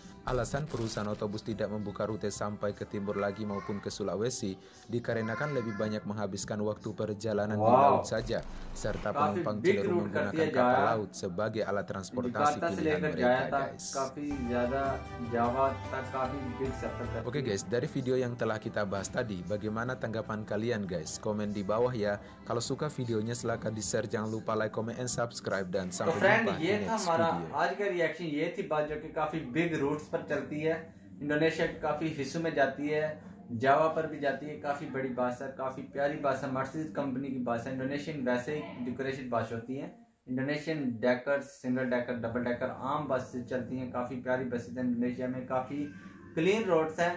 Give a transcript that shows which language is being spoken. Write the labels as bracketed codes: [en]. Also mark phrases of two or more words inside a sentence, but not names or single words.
[id] Alasan perusahaan otobus tidak membuka rute sampai ke timur lagi maupun ke Sulawesi dikarenakan lebih banyak menghabiskan waktu perjalanan di laut saja, serta penumpang cenderung menggunakan kapal laut sebagai alat transportasi pilihan mereka, guys. Oke guys, dari video yang telah kita bahas tadi, bagaimana tanggapan kalian guys? Komen di bawah ya. Kalau suka videonya silahkan di-share, jangan lupa [en] like, comment, and subscribe, [id] dan sampai jumpa di [en] next video. [hi] चलती है, इंडोनेशिया के काफी हिस्सों में जाती है, जावा पर भी जाती है। काफी बड़ी बस है, काफी प्यारी बस है, मर्सिडीज कंपनी की बस है। इंडोनेशियन वैसे ही डेकोरेशन बस होती है। [en] Indonesian decker, single decker, double decker [hi] आम बस चलती हैं। काफी प्यारी बसेज हैं इंडोनेशिया में, काफी [en] clean roads [hi] हैं।